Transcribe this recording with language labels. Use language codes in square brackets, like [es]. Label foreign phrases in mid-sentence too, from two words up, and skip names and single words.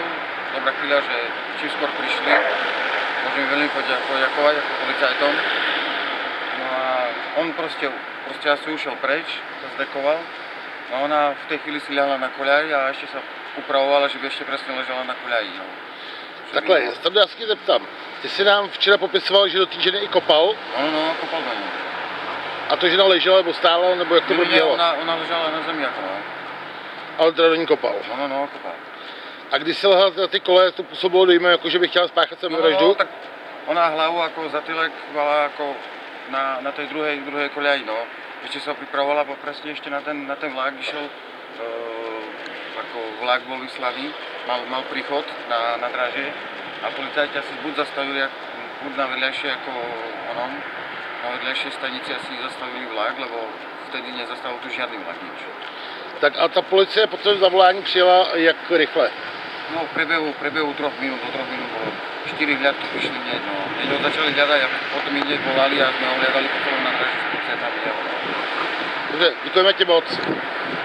[sk] Dobrá chvíľa, že čím skôr prišli. Môžem veľmi poďakovať ako policajtom. No a on proste asi ušiel preč, sa zdekoval. A ona v tej chvíli si ľahla na koľaj a ešte sa upravovala, že by ešte presne ležela na koľaji. No. [cs] Takhle, Stando, já se tě zeptám. Ty jsi nám včera popisoval, že do té ženy i kopal. No, kopal do ní. A to žena ležela nebo stála, nebo jak to probíhalo? [sk] Ona ležela na zemi ako, no. [cs] Ale teda do ní kopal. [sk] No, kopal. [cs] A když se lehal na ty kole, to působilo dojme, jako že by chtěla spáchat sebevraždu? [sk] No, tak ona hlavu ako zatylek mala ako na tej druhej koľaji, no. Ešte sa pripravovala presne ešte na ten vlak, išiel, ako vlak bol vyslaný, mal príchod na dráže a policajti asi buď zastavili, buď na vedľajšie ako na vedľajšej stanici asi zastavili vlak, lebo vtedy nezastavil tu žiadny vlak, nič. [cs] Tak a ta policie po tom zavolání přijela jak rychle? [sk] No v priebehu 3 minút, do 3 minút bolo 4 hľadky prišli hneď, no. Hneď ho začali hľadať a potom hneď volali a sme ho hľadali po celom na dráži s policajtami. [cs] Dobře, děkujeme ti moc.